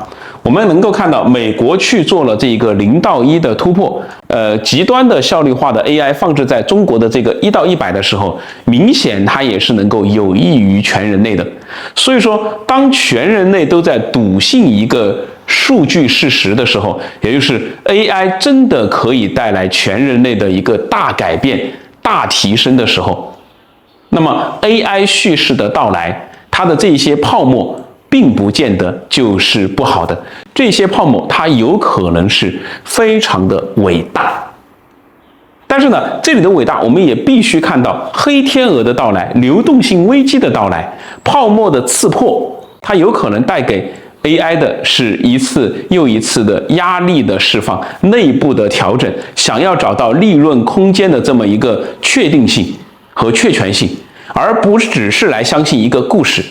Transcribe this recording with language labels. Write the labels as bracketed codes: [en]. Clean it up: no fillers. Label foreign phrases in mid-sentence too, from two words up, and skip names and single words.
[zh] 我們能夠看到，美國去做了這個0到1的突破，極端的效率化的 AI 放置在中國的這個1到100的時候，明顯它也是能夠有益於全人類的。所以說，當全人類都在篤信一個數據事實的時候，也就是 AI 真的可以帶來全人類的一個大改變、大提升的時候，那麼 AI 蓄勢的到來，它的這些泡沫並不見得就是不好的，這些泡沫它有可能是非常的偉大。但是呢，這裡的偉大我們也必須看到黑天鵝的到來、流動性危機的到來、泡沫的刺破，它有可能帶給 AI 的是一次又一次的壓力的釋放、內部的調整，想要找到利潤空間的這麼一個確定性和確權性，而不只是來相信一個故事。